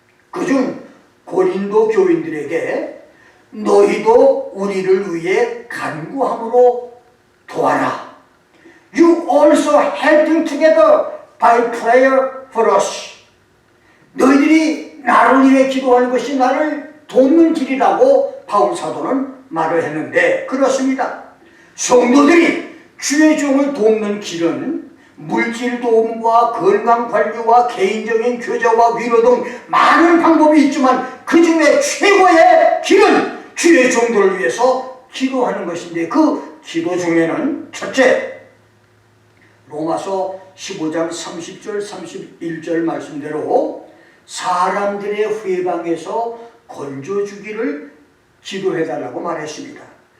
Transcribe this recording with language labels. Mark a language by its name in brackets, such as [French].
[Korean] 그중 고린도 교인들에게 너희도 우리를 위해 간구함으로 도와라. [English] You also helping together by prayer for us. [Korean] 너희들이 나를 위해 기도하는 것이 나를 돕는 길이라고 바울 사도는 말을 했는데 그렇습니다. 성도들이 주의 종을 돕는 길은 물질 도움과 건강관리와 개인적인 교제와 위로 등 많은 방법이 있지만 그 중에 최고의 길은 주의 종들을 위해서 기도하는 것인데 그 기도 중에는 첫째, 로마서 15장 30절 31절 말씀대로 사람들의 회방에서 건져주기를 기도해달라고 말했습니다.